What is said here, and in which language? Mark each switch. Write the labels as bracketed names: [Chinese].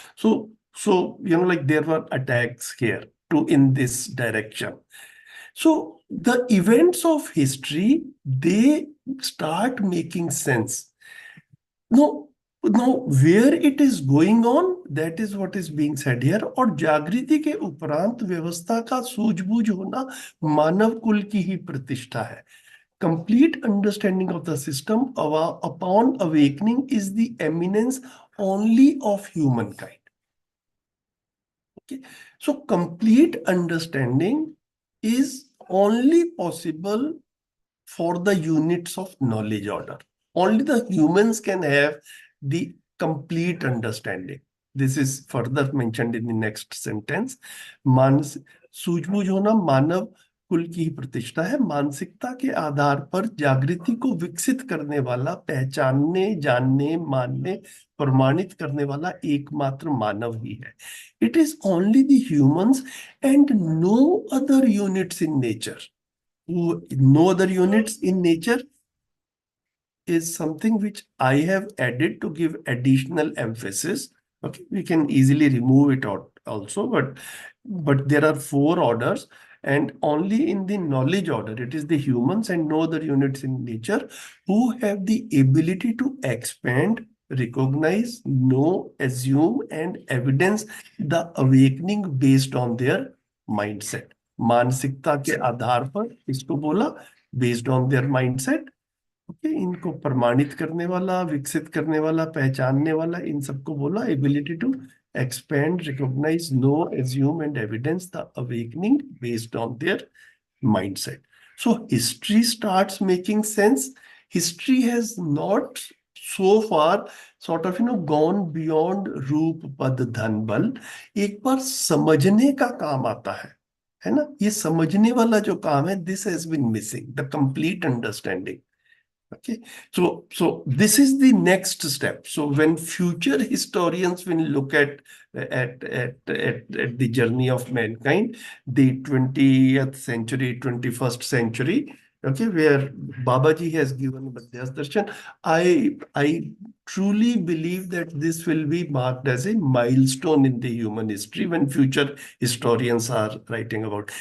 [English] So like there were attacks here to in this direction. So the events of history, they start making sense. Now, now where it is going on, that is what is being said here. [Hindi] और जागृति के उपरांत व्यवस्था का सूझबूझ होना मानव कुल की ही प्रतिष्ठा है. [English] Complete understanding of the system upon awakening is the eminence only of humankind. Okay, so complete understanding is only possible for the units of knowledge order. Only the humans can have the complete understanding. This is further mentioned in the next sentence. [Hindi] मानस सूझबूझ होना मानव कुल की ही प्रतिष्ठा है. मानसिकता के आधार पर जागृति को विकसित करने वाला, पहचानने, जानने, मानने, प्रमाणित करने वाला एकमात्र मानव ही है. [English] It is only the humans and no other units in nature. No other units in nature is something which I have added to give additional emphasis. Okay, we can easily remove it out also, but there are 4 orders, and only in the knowledge order, it is the humans and no other units in nature who have the ability to expand, recognize, know, assume, and evidence the awakening based on their mindset. [Hindi] मानसिकता के आधार पर इसको बोला, [English] Based on their mindset. Okay, [Hindi] इनको प्रमाणित करने वाला, विकसित करने वाला, पहचानने वाला, इन सबको बोला [English] Ability to expand, recognize, know, assume, and evidence the awakening based on their mindset. So history starts making sense. History has not so far sort of gone beyond रूप पद धन बल. [Hindi] एक बार समझने का काम आता है ना, ये समझने वाला जो काम है, [English] this has been missing, the complete understanding. Okay, so this is the next step. So when future historians will look at the journey of mankind, the 20th century, 21st century, okay, where Babaji has given Madhyas Darshan, I truly believe that this will be marked as a milestone in the human history when future historians are writing about.